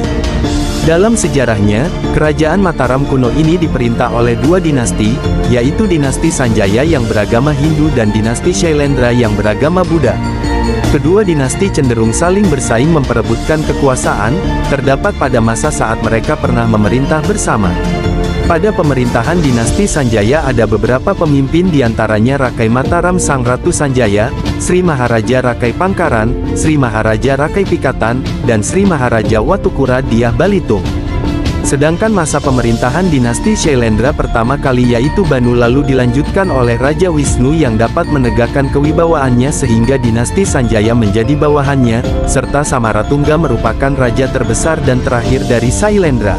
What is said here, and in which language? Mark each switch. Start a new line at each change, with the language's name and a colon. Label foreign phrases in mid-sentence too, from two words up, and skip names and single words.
Indonesian: Dalam sejarahnya, Kerajaan Mataram kuno ini diperintah oleh dua dinasti, yaitu dinasti Sanjaya yang beragama Hindu dan dinasti Shailendra yang beragama Buddha. Kedua dinasti cenderung saling bersaing memperebutkan kekuasaan, terdapat pada masa saat mereka pernah memerintah bersama. Pada pemerintahan dinasti Sanjaya ada beberapa pemimpin diantaranya Rakai Mataram Sang Ratu Sanjaya, Sri Maharaja Rakai Pangkaran, Sri Maharaja Rakai Pikatan, dan Sri Maharaja Watukura Dyah Balitung. Sedangkan masa pemerintahan dinasti Shailendra pertama kali yaitu Banu lalu dilanjutkan oleh Raja Wisnu yang dapat menegakkan kewibawaannya sehingga dinasti Sanjaya menjadi bawahannya, serta Samaratungga merupakan raja terbesar dan terakhir dari Shailendra.